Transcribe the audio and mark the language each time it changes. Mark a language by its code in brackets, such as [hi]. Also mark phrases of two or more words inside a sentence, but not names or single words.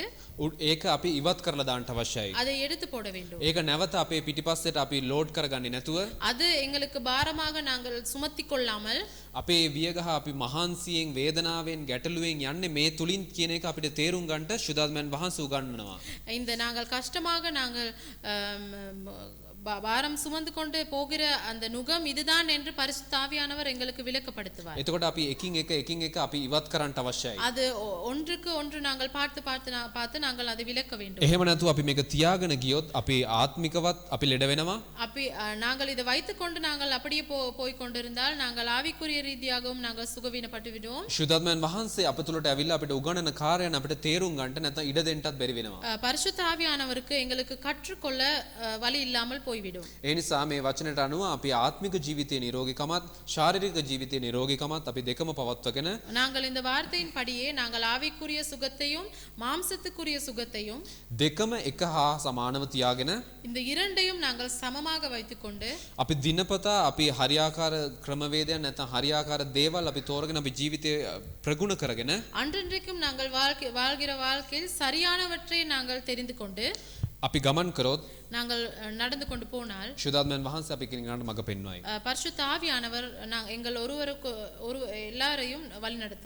[si] ඒක අපි ඉවත් කරලා දාන්න අවශ්‍යයි. [ta] அதை எடுத்து போட வேண்டும். [si] ඒක නැවත අපේ පිටිපස්සට අපි ලෝඩ් කරගන්නේ නැතුව [ta] அது எங்களுக்கு பாரமாக நாங்கள் சுமத்திக் கொள்ளாமல் [si] අපේ වියගහ අපි මහන්සියෙන් වේදනාවෙන් ගැටලුවෙන් යන්නේ මේ තුලින් කියන එක අපිට තේරුම් ගන්නට ශුද්ධාත්මයන් වහන්සේ උගන්වනවා. [ta] இந்த நாங்கள் கஷ்டமாக நாங்கள் பாரம் சுமந்து கொண்டு போகிற அந்த நுகம் இதுதான் என்று பரிசுத்த ஆவியானவர் எங்களுக்கு விளக்கப்படுத்துவார். [si] එතකොට අපි එකින් එක අපි ඉවත් කරන්න අවශ්‍යයි. [ta] அது ஒன்றுக்கு ஒன்று நாங்கள் பார்த்து நாங்கள் அதை விளக்க வேண்டும். [si] එහෙම නැතුව අපි මේක තියාගෙන ගියොත් අපි ආත්මිකවත් අපි ලෙඩ වෙනවා. [ta] நாங்கள் இதை வைத்துக்கொண்டு நாங்கள் அப்படியே போய் கொண்டிருந்தால் நாங்கள் ஆவிக்குரிய ரீதியாகவும் நாங்கள் சுகவீனப்பட்டு விடுவோம். [si] ශුද්ධාත්මයන් වහන්සේ අප තුලට ඇවිල්ලා අපිට උගන්වන කාර්යයන් අපිට තේරුම් ගන්නට නැත්නම් ඉඩ දෙන්නත් බැරි වෙනවා. [ta] பரிசுத்த ஆவியானவருக்கு எங்களுக்கு கற்றுக்கொள்ள வழி இல்லாமல் போய்விடும். [si] ඒ නිසා මේ වචනයට අනුව අපි ආත්මික ජීවිතයේ නිරෝගීකමත් ශාරීරික ජීවිතයේ නිරෝගීකමත් අපි දෙකම පවත්වගෙන [ta] நாங்கள் இந்த வார்த்தையின் படியே நாங்கள் ஆவிக்குரிய சுகத்தையும் மாம்சத்துக்குரிய சுகத்தையும் [si] දෙකම එක හා සමානව තියාගෙන [ta] இந்த இரண்டையும் நாங்கள் சமமாக வைத்துக்கொண்டு [si] අපි දිනපතා අපි හරියාකාර ක්‍රමවේදයන් නැත්නම් හරියාකාර දේවල් අපි තෝරගෙන අපි ජීවිතය ප්‍රගුණ කරගෙන [ta] அன்றன்றைக்கும் நாங்கள் வாழ்கிற வாழ்க்கையில் சரியானவற்றை நாங்கள் தெரிந்து கொண்டு [si] අපි ගමන් කරොත් [ta] நாங்கள் நடந்து கொண்டு போனால் [si] ශුද්ධාත්මයන් වහන්සේ අපි කෙනෙකුට මඟ පෙන්වයි. [ta] பரிசுத்த ஆவியானவர் எங்கள் ஒருவருக்கு எல்லாரையும் வழிநடத்தும்.